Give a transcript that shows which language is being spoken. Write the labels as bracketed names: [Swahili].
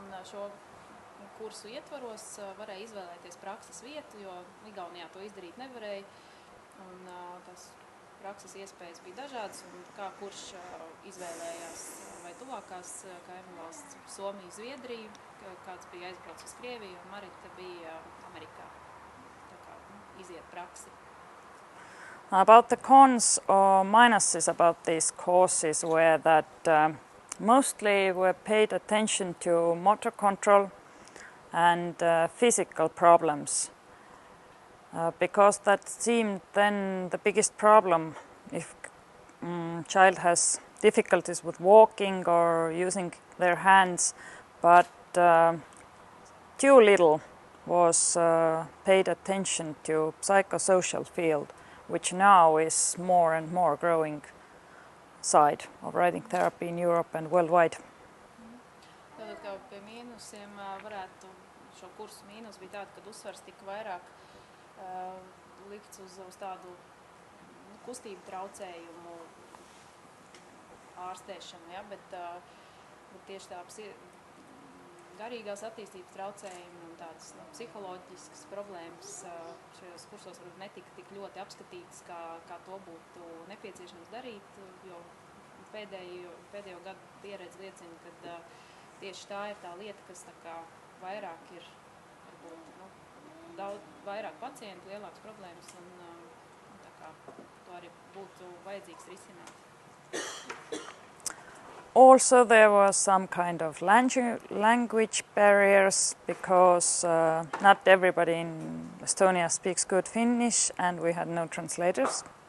[Latvian] Šo kursu ietvaros varēja izvēlēties prakses vietu, jo Igaunijā to izdarīt nevarēja. Un tās prakses iespējas bija dažādas, un kā kurš izvēlējās vai tuvākās kaimiņu valsts Somiju, Zviedriju, kāds bija aizbraucis uz Krieviju, un Marita bija Amerikā. Tā kā iziet praksi. [English] About the cons or minuses about these courses were that mostly were paid attention to motor control and physical problems. Because that seemed then the biggest problem if child has difficulties with walking or using their hands, but too little was paid attention to psychosocial field, which now is more and more growing side of riding therapy in Europe and worldwide. [Latvian] Tātad, kā pie mīnusiem varētu šo kursu mīnus bija tāda, kad uzsvars tika vairāk likts uz tādu kustību traucējumu ārstēšanu, ja, bet tieši tā garīgās attīstības traucējumi un tādas psiholoģiskas problēmas šajos kursos varbūt netika tik ļoti apskatītas, kā to būtu nepieciešams darīt, jo pēdējo gadu pieredze liecina, ka tieši tā ir tā lieta, kas tā kā vairāk ir, varbūt, daudz vairāk pacientu, lielākas problēmas, un tā kā to arī būtu vajadzīgs risināt. [English] Also, there was some kind of language barriers because not everybody in Estonia speaks good Finnish, and we had no translators.